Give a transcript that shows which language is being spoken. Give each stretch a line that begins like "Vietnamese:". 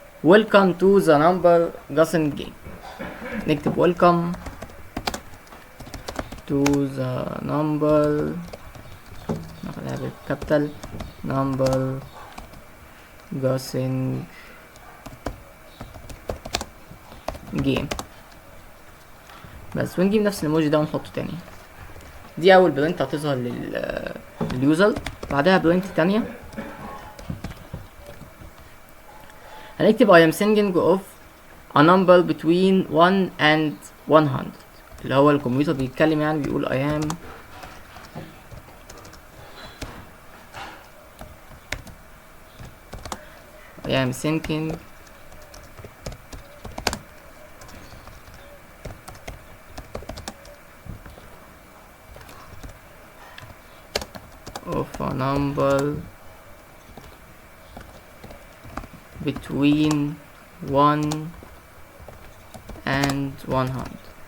English: welcome to the number guessing game.
Arabic: نكتب
English: welcome to the number،
Arabic: ناخدها بالكابيتال،
English: number guessing game.
Arabic: بس ونجيب نفس الايموجي ده ونحطه تاني. دي اول بلنت هتظهر لليوزر. بعدها بلنت تانية هنكتب
English: I am thinking of a number between 1 and 100.
Arabic: اللي هو الكمبيوتر بيتكلم، يعني بيقول
English: I am thinking of a number between 1 and 100.